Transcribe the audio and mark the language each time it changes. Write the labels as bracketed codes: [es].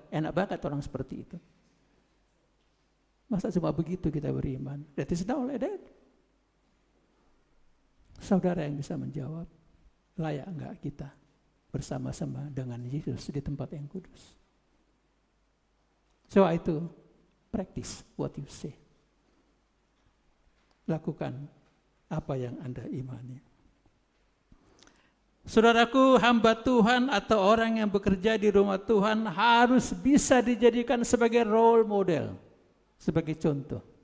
[id] Enak banget orang seperti itu. Masa cuma begitu kita beriman? [en] That is not like that. [id] Saudara yang bisa menjawab, layak enggak kita bersama-sama dengan Yesus di tempat yang kudus? [en] So [id] itu, [en] practice what you say. [id] Lakukan apa yang Anda imani. Saudaraku, hamba Tuhan atau orang yang bekerja di rumah Tuhan harus bisa dijadikan sebagai role model, sebagai contoh.